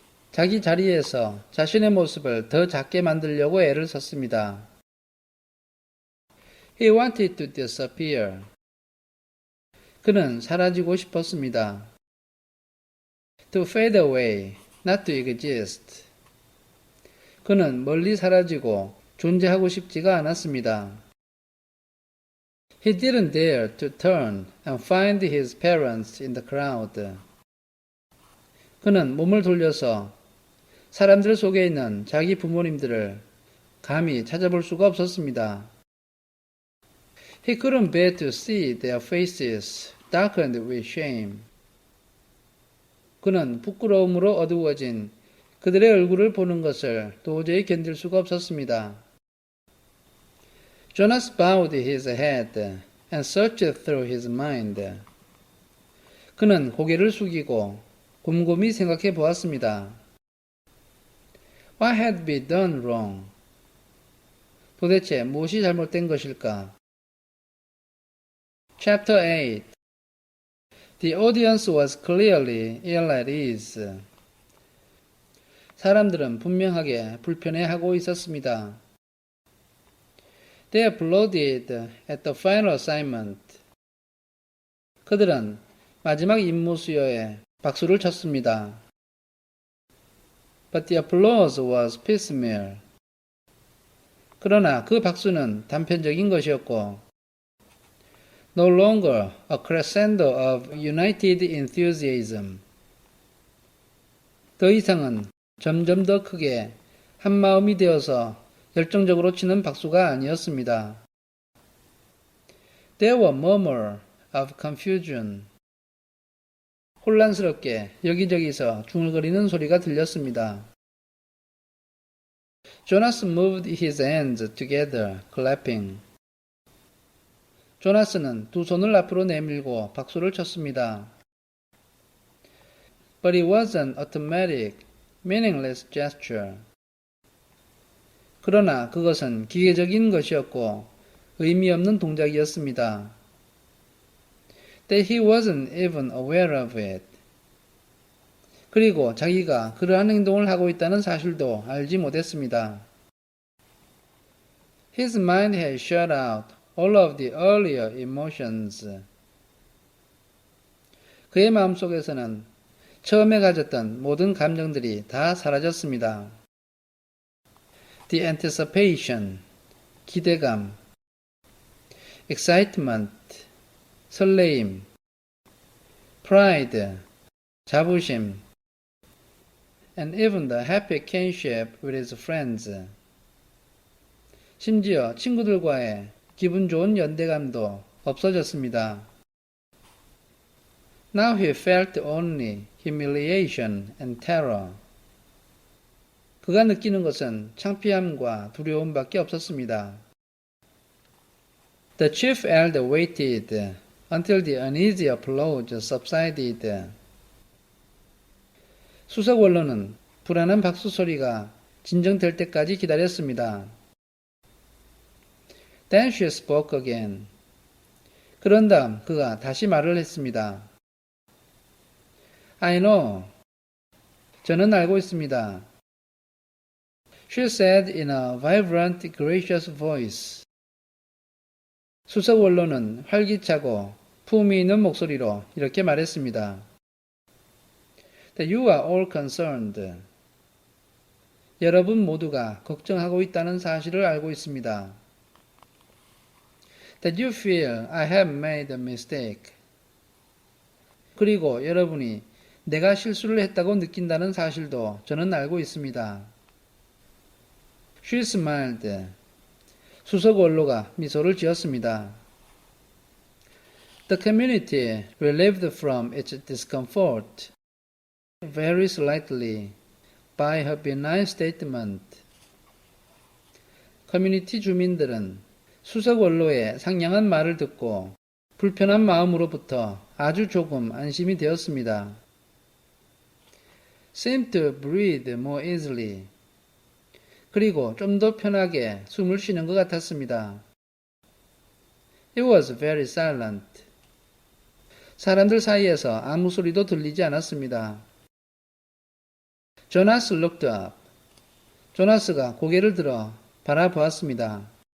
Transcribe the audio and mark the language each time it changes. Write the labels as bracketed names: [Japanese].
[Korean] 자기 자리에서 자신의 모습을 더 작게 만들려고 애를 썼습니다. [English] He wanted to disappear. [Korean] 그는 사라지고 싶었습니다. [English] To fade away, not to exist. [Korean] 그는 멀리 사라지고 존재하고 싶지가 않았습니다. [English] He didn't dare to turn and find his parents in the crowd. [Korean] 그는 몸을 돌려서 사람들 속에 있는 자기 부모님들을 감히 찾아볼 수가 없었습니다. [English] He couldn't bear to see their faces darkened with shame. [Korean] 그는 부끄러움으로 어두워진 그들의 얼굴을 보는 것을 도저히 견딜 수가 없었습니다. [English] Jonas bowed his head and searched through his mind. [Korean] 그는 고개를 숙이고 곰곰이 생각해 보았습니다. [English] What had been done wrong? [Korean] 도대체 무엇이 잘못된 것일까? [English] Chapter 8. The audience was clearly ill at ease. [Korean] 사람들은 분명하게 불편해하고 있었습니다. [English] They applauded at the final assignment. [Korean] 그들은 마지막 임무 수여에 박수를 쳤습니다. [English] But the applause was piecemeal. [Korean] 그러나 그 박수는 단편적인 것이었고, [English] no longer a crescendo of united enthusiasm. [Korean] 더 이상은 점점 더 크게 한마음이 되어서 열정적으로 치는 박수가 아니었습니다. [English] There were murmurs of confusion. [Korean] 혼란스럽게 여기저기서 중얼거리는 소리가 들렸습니다. [English] Jonas moved his hands together, clapping. [Korean] 조나스는 두 손을 앞으로 내밀고 박수를 쳤습니다. [English] But it was an automatic, meaningless gesture. [Korean] 그러나 그것은 기계적인 것이었고 의미 없는 동작이었습니다. [English] That he wasn't even aware of it. [Korean] 그리고 자기가 그러한 행동을 하고 있다는 사실도 알지 못했습니다. [English] His mind had shut out all of the earlier emotions. [Korean] 그의 마음속에서는 처음에 가졌던 모든 감정들이 다 사라졌습니다. [English] The anticipation, 기대감, excitement, 설레임, pride, 자부심, and even the happy kinship with his friends. [Korean] 심지어 친구들과의 기분 좋은 연대감도 없어졌습니다. [English] Now he felt only humiliation and terror. [Korean] 그가 느끼는 것은 창피함과 두려움밖에 없었습니다. [English] The chief elder waited until the uneasy applause subsided. [Korean] 수석 원로는 불안한 박수 소리가 진정될 때까지 기다렸습니다. [English] Then she spoke again. [Korean] 그런 다음 그가 다시 말을 했습니다. [English] I know. [Korean] 저는 알고 있습니다. [English] She said in a vibrant, gracious voice. [Korean] 수석 원로는 활기차고 품위 있는 목소리로 이렇게 말했습니다. [English] That you are all concerned. [Korean] 여러분 모두가 걱정하고 있다는 사실을 알고 있습니다. [English] That you feel I have made a mistake. [Korean] 그리고 여러분이 내가 실수를 했다고 느낀다는 사실도 저는 알고 있습니다. [English] She smiled. [Korean] 수석 원로가 미소를 지었습니다. [English] The community relieved from its discomfort very slightly by her benign statement. [Korean] 커뮤니티 주민들은 수석 원로의 상냥한 말을 듣고 불편한 마음으로부터 아주 조금 안심이 되었습니다. [English] Seemed to breathe more easily. [Korean] 그리고 좀 더 편하게 숨을 쉬는 것 같았습니다. [English] It was very silent. [Korean] 사람들 사이에서 아무 소리도 들리지 않았습니다. [English] Jonas looked up. [Korean] 조나스가 고개를 들어 바라보았습니다.